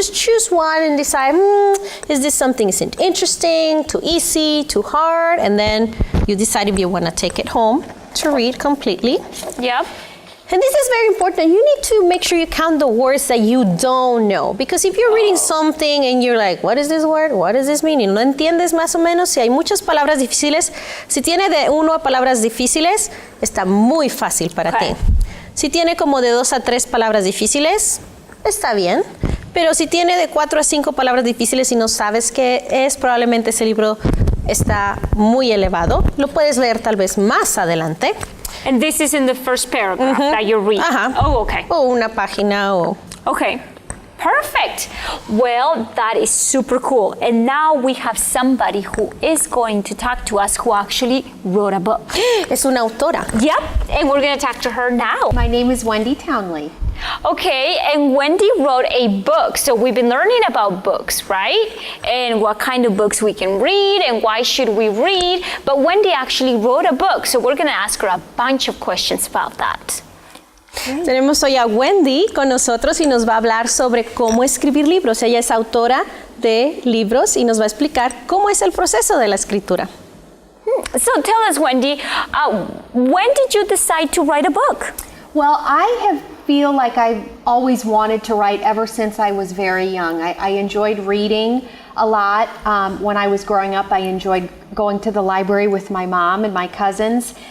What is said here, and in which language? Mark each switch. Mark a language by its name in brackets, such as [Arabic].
[English] Just choose one and decide, is this something isn't interesting, too easy, too hard? And then you decide if you want to take it home to read completely. Yep. And this is very important. You need to make sure you count the words that you don't know. Because if you're reading something and you're like, what is this word? What does this mean? [Spanish] Y no entiendes más o menos. Si hay muchas palabras difíciles, si tiene de 1 a palabras difíciles, está muy fácil para ti. Si tiene como de 2 a 3 palabras difíciles, está bien. Pero si tiene de 4 a 5 palabras difíciles y no sabes qué es, probablemente ese libro está muy elevado. Lo puedes leer tal vez más adelante. [English] And this is in the first paragraph that you're reading. Oh, okay. [Spanish] O una página o... [English] Okay. Perfect. Well, that is super cool. And now we have somebody who is going to talk to us who actually wrote a book. [Spanish] Es una autora. [English] Yep. And we're going to talk to her now. My name is Wendy Townley. Okay, and Wendy wrote a book. So we've been learning about books, right? And what kind of books we can read and why should we read. But Wendy actually wrote a book. So we're going to ask her a bunch of questions about that. [Spanish] Tenemos hoy a Wendy con nosotros y nos va a hablar sobre cómo escribir libros. Ella es autora de libros y nos va a explicar cómo es el proceso de la escritura. [English] So tell us, Wendy, when did you decide to write a book? Well, I feel like I've always wanted to write ever since I was very young. I enjoyed reading a lot. When I was growing up, I enjoyed going to the library with my mom and my cousins.